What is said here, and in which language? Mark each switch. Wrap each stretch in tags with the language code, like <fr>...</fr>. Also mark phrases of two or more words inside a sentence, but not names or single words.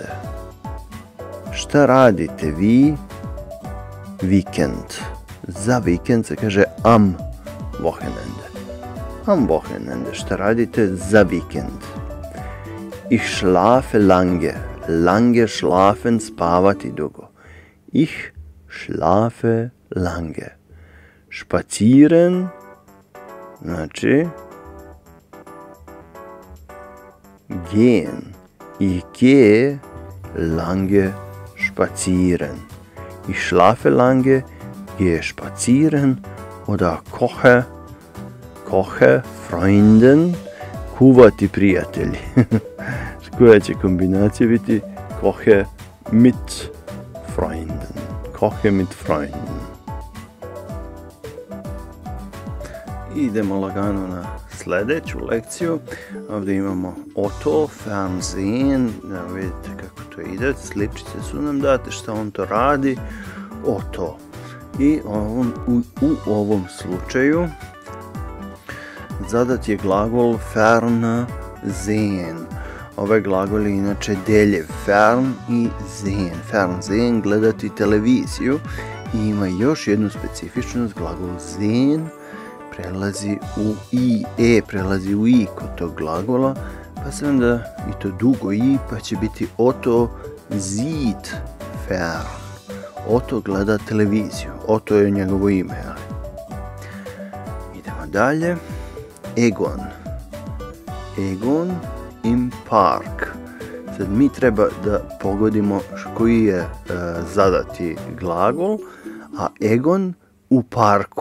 <sr>Šta radite vi vikend? Za vikend se kaže</sr> <de>am Wochenende.</de> <sr>Šta radite za vikend?</sr> <de>Ich schlafe lange. Lange schlafen,</de> <sr>spavati dugo.</sr> <de>Ich schlafe lange.</de> <sr>Spazieren, znači gehen.</sr> <de>Ich gehe lange spazieren. Ich schlafe lange, gehe spazieren oder koche, Freunden,</de> <sr>kuvati prijatelji. koja će kombinacija biti</sr> <de>kohe mit Freunden. Kohe mit Freunden.</de> <sr>Idemo lagano na sljedeću lekciju. Ovdje imamo Otto, Fernsehen. Vidite kako to ide. Sličice su nam date šta on to radi. Otto. I u ovom slučaju zadat je glagol Fernsehen. Ovaj glagol je inače deljev fern i sehen. Fernsehen, gledati televiziju. I ima još jednu specifičnost, glagol sehen prelazi u i, prelazi u i kod tog glagola, pa se onda i to dugo i, pa će biti</sr> <de>Otto sieht fern.</de> <sr>Otto gleda televiziju, Otto je njegovo ime. Idemo dalje. Egon.</sr> <de>Egon im Park.</de> <sr>Sad mi treba da pogodimo koji je zadati glagol, a Egon u parku.</sr>